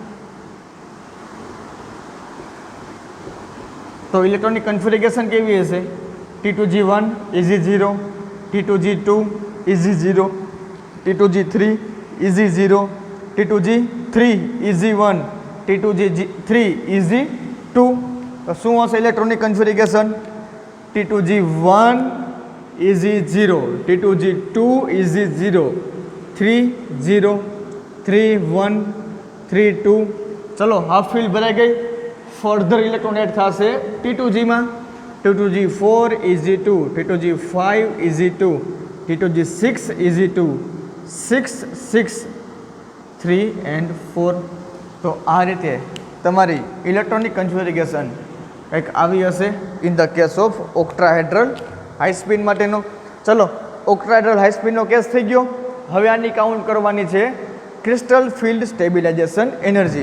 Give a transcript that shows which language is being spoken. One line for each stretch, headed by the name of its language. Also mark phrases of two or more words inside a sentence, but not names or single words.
Gujarati: તો
English: electron configuration
Gujarati: કેવી હશે?
English: T2G1 EG0, T2G2 EG0, T2G3 EG0, T2G3 EG1, T2G3 EG2.
Gujarati: તો શું હશે
English: electron configuration? T2G1 EG0, T2G2 EG0, 3 0 3 1 3 2.
Gujarati: ચલો
English: half filled
Gujarati: ભરાઈ ગઈ.
English: further electron add
Gujarati: થશે T2G માં.
English: T2G4 EG2, T2G5 EG2, T2G6 EG2, 6 6 3 and 4.
Gujarati: તો આ રીતે તમારી
English: electronic configuration
Gujarati: કંઈક આવી હશે
English: in the case of octahedral high spin
Gujarati: માટેનો. ચલો
English: octahedral high spin
Gujarati: કેસ થઈ ગયો. હવે આની કાઉન્ટ કરવાની છે
English: crystal field stabilization energy.